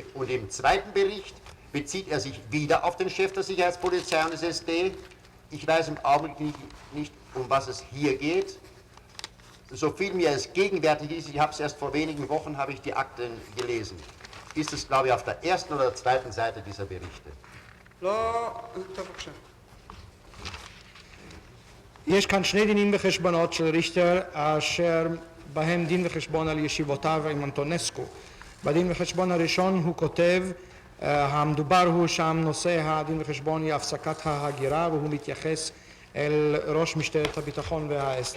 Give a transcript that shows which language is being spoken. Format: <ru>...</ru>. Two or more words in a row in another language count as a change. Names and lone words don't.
<de>Und im zweiten Bericht bezieht er sich wieder auf den Chef der Sicherheitspolizei und des SD. Ich weiß im Augenblick nicht, um was es hier geht. So viel mir es gegenwärtig ist, ich habe es erst vor wenigen Wochen, habe ich die Akten gelesen. Ist es, glaube ich, auf der ersten oder zweiten Seite dieser Berichte.</de> <he>לא, טוב, בבקשה. יש כאן שני דינים וחשבונות של ריכטר, אשר בהם דין וחשבון על ישיבותיו עם אנטונסקו. בדין וחשבון הראשון הוא כותב, המדובר הוא שם נושא הדין וחשבון היא הפסקת ההגירה, והוא מתייחס אל ראש משטרת הביטחון וה-SD.</he>